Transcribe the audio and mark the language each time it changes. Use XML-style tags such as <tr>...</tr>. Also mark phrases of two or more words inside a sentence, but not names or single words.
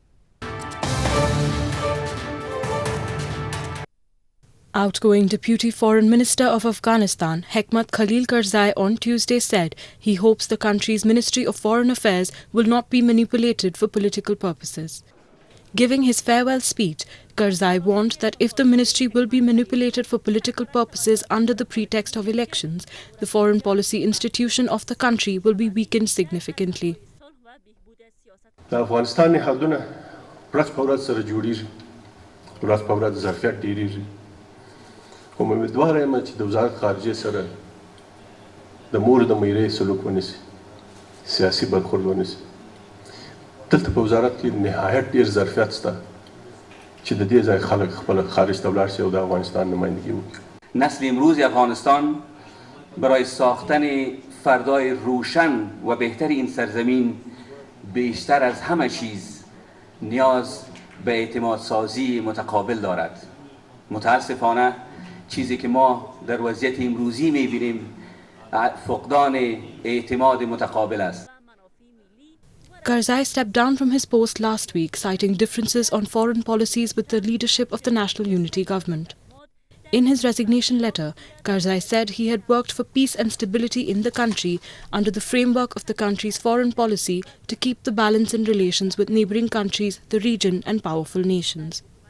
<en>Outgoing Deputy Foreign Minister of Afghanistan, Hikmat Khalil Karzai, on Tuesday said he hopes the country's Ministry of Foreign Affairs will not be manipulated for political purposes. Giving his farewell speech, Karzai warned that if the ministry will be manipulated for political purposes under the pretext of elections, the foreign policy institution of the country will be weakened significantly.</en> <ps>Afghanistan حدونه ورځ په ورځ سره جوړیږي ورځ په ورځ ظرفیت ډیریږي کوم امیدوار یم چې د وزارت خارجه سره د مور د میرې سلوک ونیسي سیاسي برخورد ونیسي دلته په وزارت کې نهایت ډیر ظرفیت شته چې د دې ځای خلک خپل خارج ته ولاړ شي او د افغانستان نمایندگی وکړي.</ps> <fa>نسل امروزی افغانستان برای ساختن فردای روشن و بهتر این سرزمین بیشتر از همه چیز نیاز به اعتماد سازی متقابل دارد. متاسفانه چیزی که ما در وضعیت امروزی می‌بینیم فقدان اعتماد متقابل است.</fa> <en>Karzai stepped down from his post last week, citing differences on foreign policies with the leadership of the National Unity Government. In his resignation letter, Karzai said he had worked for peace and stability in the country under the framework of the country's foreign policy to keep the balance in relations with neighbouring countries, the region and powerful nations.</en>